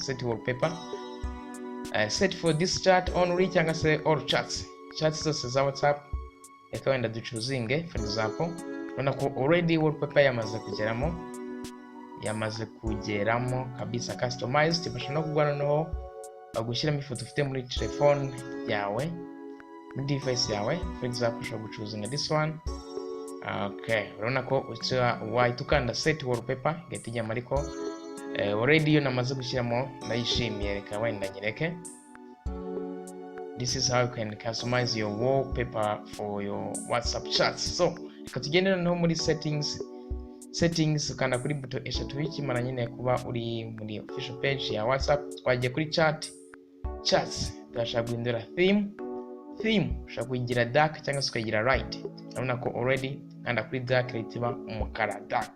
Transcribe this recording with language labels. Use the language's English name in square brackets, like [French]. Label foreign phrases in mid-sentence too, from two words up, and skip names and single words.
[English] Set wallpaper, set for this chat only [Kinyarwanda] cyangwa se [English] all chats [Kinyarwanda] zose za [English] WhatsApp. [Kinyarwanda] Reka wenda ducuzinge [English] for example, [Kinyarwanda] urabona ko already wallpaper yamaze kugeramo kabisa, customized. Bashobora no kugwana no bagushyiramo ifoto ufite muri telefone yawe, muri device yawe. [English] For example, [Kinyarwanda] ushobora gucuzinga [English] this one. [Kinyarwanda] Okay, urabona ko wahita ukanda [English] set wallpaper [Kinyarwanda] igahita ijyamo, ariko already yo namaze gushyiramo ndayishimiye. Reka wenda nyereke. [English] This is how you can customize your wallpaper for your WhatsApp chats. [Kinyarwanda] So reka tugende noneho muri settings ukanda kuri buto eshatu bikimara nyine kuba uri muri [English] official page [Kinyarwanda] ya WhatsApp. Twagiye kuri chats, turashaka guhindura theme ushaka kuyigira dark cyangwa se ukayigira light. Urabona ko already kanda kuri dark ritiba umukara dark.